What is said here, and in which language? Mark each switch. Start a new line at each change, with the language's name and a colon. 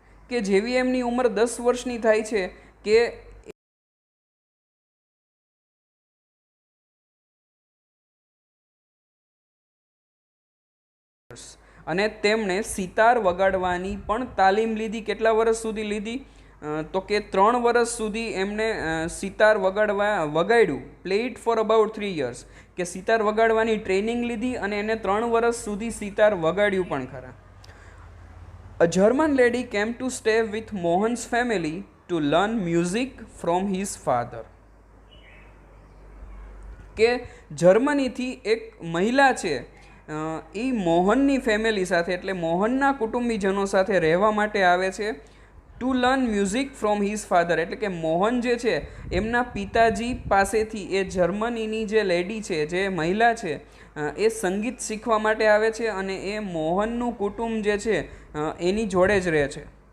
Gujarati: કે જેવી એમની ઉંમર 10 વર્ષની થાય છે કે અને તેમણે સિતાર વગાડવાની પણ તાલીમ લીધી. કેટલા વર્ષ સુધી લીધી? તો કે 3 વર્ષ સુધી એમને sitar વગાડ્યું.
English: Play it for about 3 years.
Gujarati: કે સિતાર વગાડવાની ટ્રેનિંગ લીધી અને એને 3 વર્ષ સુધી સિતાર વગાડ્યું પણ ખરા.
English: A German lady came to stay with Mohan's family to learn music from his father.
Gujarati: કે જર્મનીથી એક મહિલા છે એ મોહનની ફેમિલી સાથે એટલે મોહનના કુટુંબીજનો સાથે રહેવા માટે આવે છે
English: to learn music from his father,
Gujarati: એટલે કે મોહન જે છે એમના પિતાજી પાસેથી એ જર્મનીની જે લેડી છે, જે મહિલા છે, એ સંગીત શીખવા માટે આવે છે અને એ મોહનનું કુટુંબ જે છે એની જોડે જ રહે છે.